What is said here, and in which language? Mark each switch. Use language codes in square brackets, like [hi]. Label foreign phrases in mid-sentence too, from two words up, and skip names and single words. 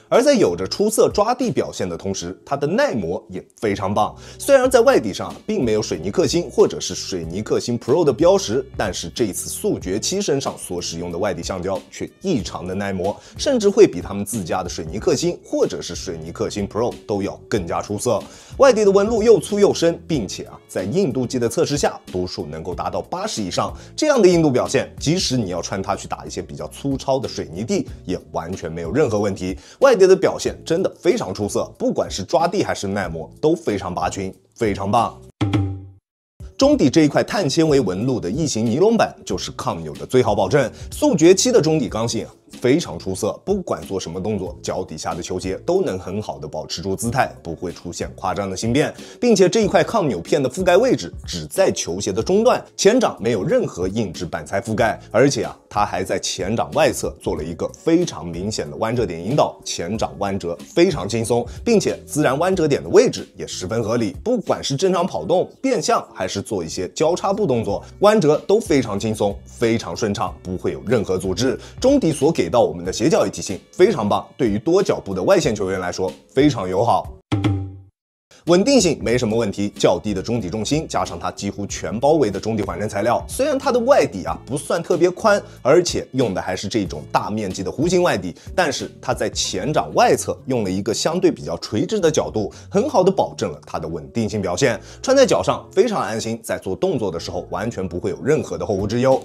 [zh] 而在有着出色抓地表現的同時，它的耐磨也非常棒。雖然在外底上並沒有水泥克星或者是水泥克星 Pro 的標識，但是這次速決七身上所使用的外底橡膠卻異常的耐磨，甚至會比他們自家的水泥克星或者是水泥克星 Pro 都要更加出色。外底的紋路又粗又深，並且在硬度計的測試下，讀數能夠達到80以上。這樣的硬度表現，即使你要穿它去打一些比較粗糙的水泥地，也完全沒有任何問題。外底的表現真的非常出色，不管是抓地還是耐磨都非常拔群，非常棒。中底這一塊碳纖維紋路的異形尼龍板就是抗扭的最好保證。速決七的中底剛性非常出色，不管做什麼動作，腳底下的球鞋都能很好的保持住姿態，不會出現誇張的形變，並且這一塊抗扭片的覆蓋位置只在球鞋的中段，前掌沒有任何硬質板材覆蓋，而且它還在前掌外側做了一個非常明顯的彎折點引導，前掌彎折非常輕鬆，並且自然彎折點的位置也十分合理，不管是正常跑動、變向，還是做一些交叉步動作，彎折都非常輕鬆，非常順暢，不會有任何阻滯。中底所給到我們的鞋腳一體性非常棒，對於多腳步的外線球員來說非常友好。穩定性沒什麼問題，較低的中底重心加上它幾乎全包圍的中底緩震材料，雖然它的外底不算特別寬，而且用的還是這種大面積的弧形外底，但是它在前掌外側用了一個相對比較垂直的角度，很好的保證了它的穩定性表現，穿在腳上非常安心，在做動作的時候完全不會有任何的後顧之憂。